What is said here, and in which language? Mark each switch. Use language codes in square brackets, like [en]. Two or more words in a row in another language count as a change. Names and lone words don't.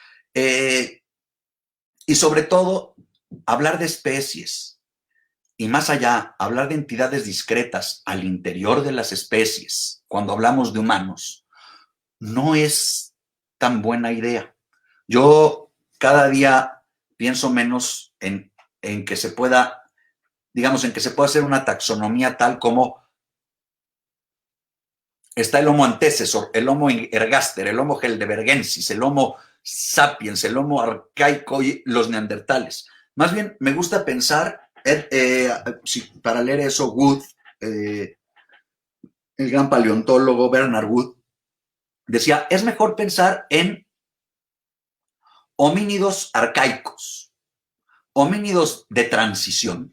[es] Y sobre todo, hablar de especies y más allá, hablar de entidades discretas al interior de las especies, cuando hablamos de humanos, no es tan buena idea. Yo cada día pienso menos en que se pueda, digamos, en que se pueda hacer una taxonomía tal como está el Homo antecesor, el Homo ergaster, el Homo heidelbergensis, el Homo sapiens, el Homo arcaico y los neandertales. Más bien, me gusta pensar, para leer eso, Wood, el gran paleontólogo Bernard Wood, decía, es mejor pensar en homínidos arcaicos, homínidos de transición.